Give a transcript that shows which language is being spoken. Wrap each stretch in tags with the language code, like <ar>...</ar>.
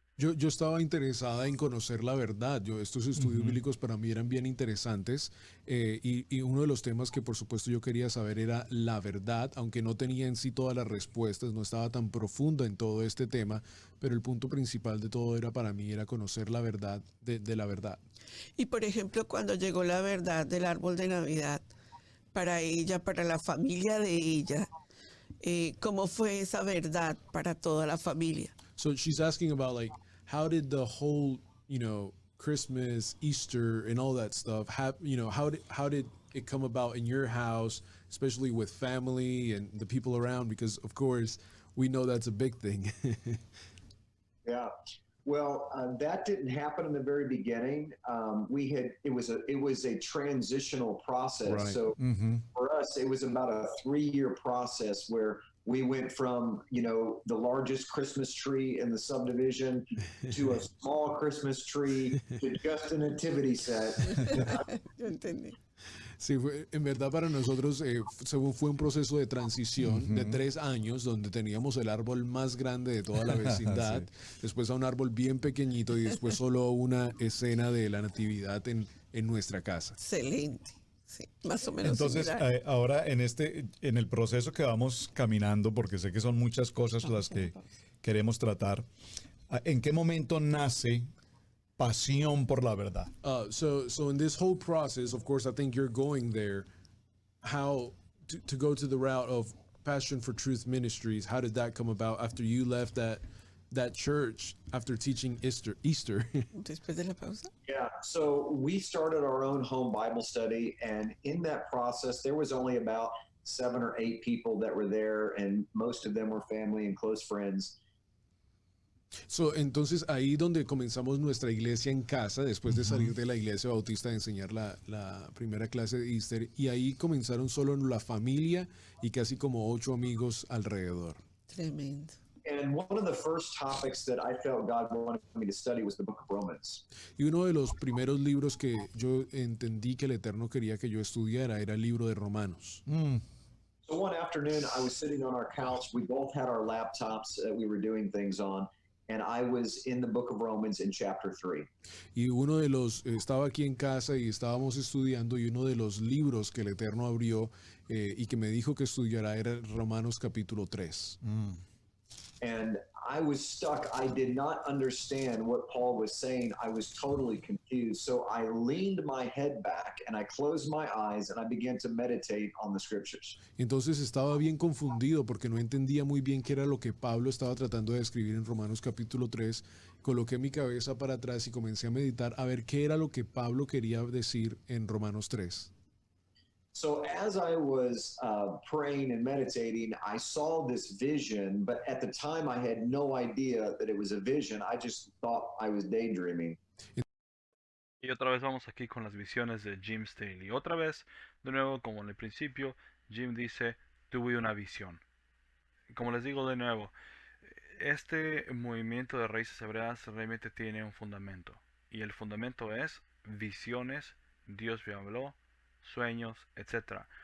<es>Yo estaba interesada en conocer la verdad. Estos estudios bíblicos para mí eran bien interesantes y uno de los temas que por supuesto yo quería saber era la verdad, aunque no tenía en sí todas las respuestas, no estaba tan profunda en todo este tema, pero el punto principal de todo era para mí era conocer la verdad de la verdad. Y por ejemplo, cuando llegó la verdad del árbol de Navidad para ella, para la familia de ella, ¿cómo fue esa verdad para toda la familia?</es> <en>So she's asking about like how did the whole, Christmas, Easter and all that stuff how did it come about in your house, especially with family and the people around, because of course we know that's a big thing. Yeah. Well, that didn't happen in the very beginning. It was a transitional process. Right. So for us, it was about a 3-year process where we went from the largest Christmas tree in the subdivision to a small Christmas tree to just a nativity set.</en> <es>Yo entendí. Sí, en verdad para nosotros fue un proceso de transición de 3 años donde teníamos el árbol más grande de toda la vecindad, después a un árbol bien pequeñito y después solo una escena de la natividad en nuestra casa. Excelente. Sí, más o menos. Entonces, similar. ahora en el proceso que vamos caminando, porque sé que son muchas cosas las que queremos tratar, ¿en qué momento nace pasión por la verdad?</es> <en>So in this whole process, of course, I think you're going there. How to go to the route of Passion for Truth Ministries? How did that come about after you left that church after teaching Easter?</en> <es>Después de la pausa.</es> <en>Yeah. So we started our own home Bible study, and in that process, there was only about 7 or 8 people that were there, and most of them were family and close friends.</en> <es>So, entonces ahí donde comenzamos nuestra iglesia en casa, después de salir de la iglesia bautista de enseñar la primera clase de Easter, y ahí comenzaron solo la familia y casi como 8 amigos alrededor. Tremendo.</es> <en>And one of the first topics that I felt God wanted me to study was the book of Romans.</en> <es>Y uno de los primeros libros que yo entendí que el Eterno quería que yo estudiara era el libro de Romanos.</es> <en>So one afternoon, I was sitting on our couch. We both had our laptops that we were doing things on, and I was in the book of Romans in chapter 3.</en> <es>Y estaba aquí en casa y estábamos estudiando y uno de los libros que el Eterno abrió y que me dijo que estudiara era Romanos capítulo 3.</es> <en>And I was stuck. I did not understand what Paul was saying. I was totally confused. So I leaned my head back and I closed my eyes and I began to meditate on the scriptures.</en> <es>Entonces estaba bien confundido porque no entendía muy bien qué era lo que Pablo estaba tratando de escribir en Romanos capítulo 3. Coloqué mi cabeza para atrás y comencé a meditar a ver qué era lo que Pablo quería decir en Romanos 3.</es> <en>So as I was praying and meditating, I saw this vision, but at the time I had no idea that it was a vision. I just thought I was daydreaming.</en> <es>Y otra vez vamos aquí con las visiones de Jim Staley. Otra vez, de nuevo, como en el principio, Jim dice, tuve una visión. Como les digo de nuevo, este movimiento de raíces hebreas realmente tiene un fundamento. Y el fundamento es visiones, Dios me habló, sueños, etc.</es>